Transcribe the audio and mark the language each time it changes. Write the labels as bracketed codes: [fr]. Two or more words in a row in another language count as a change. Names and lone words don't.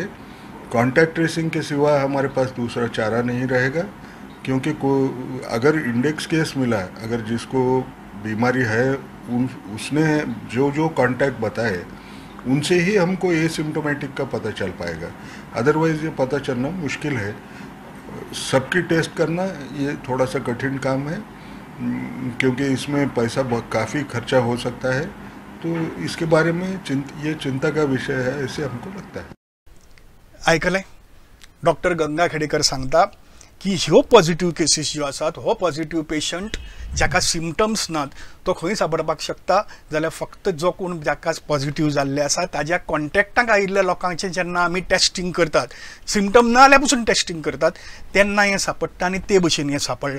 [en] contact tracing [hi] के सिवा हमारे पास दूसरा चारा नहीं रहेगा, क्योंकि अगर [en] index case [hi] मिला, अगर जिसको बीमारी है उसने जो कॉन्टैक्ट बताए उनसे ही हमको एसिम्प्टोमेटिक का पता चल पाएगा। अदरवाइज ये पता चलना मुश्किल है। सबकी टेस्ट करना ये थोड़ा सा कठिन काम है, क्योंकि इसमें पैसा काफ़ी खर्चा हो सकता है। तो इसके बारे में ये चिंता का विषय है, ऐसे हमको लगता है। [kok] आयकलें डॉक्टर गंगाखेडकर सांगता की ह्यो पॉझिटिव्ह केसीस ज्यो आसात, हो [en] positive patient [kok] जाका सिम्पटम्स नात तो खंय सापडपाक शकता, जाल्यार फक्त जो कोण जाका पॉझिटिव्ह जाल्ले आसा ताज्या कॉन्टॅक्टाक आयिल्ल्या लोकांचें जेन्ना आमी टेस्टिंग करतात, सिम्पटम ना जाल्यार पसून टेस्टिंग करतात, तेन्ना हें सापडटा आनी ते भशेन हें सापडलां।